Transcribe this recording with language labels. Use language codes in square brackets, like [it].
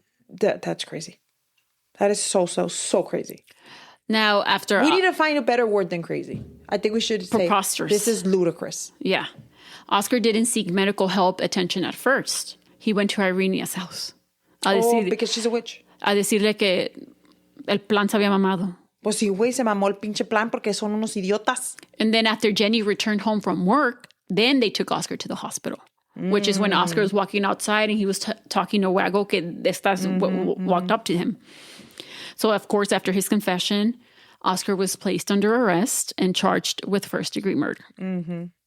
[en] That's crazy. That is so crazy. Now, after... We need to find a better word than crazy. I think we should say... Preposterous. This is ludicrous. Yeah. Oscar didn't seek medical attention at first. He went to Irenia's house. Because she's a witch. [es] A decirle que el plan se había mamado. Pues sí, güey, se mamó el pinche plan porque son unos idiotas. [en] And then after Jenny returned home from work, then they took Oscar to the hospital, which is when Oscar was walking outside and he was talking to Wago, que walked up to him. So, of course, after his confession, Oscar was placed under arrest and charged with first-degree murder. Mm-hmm.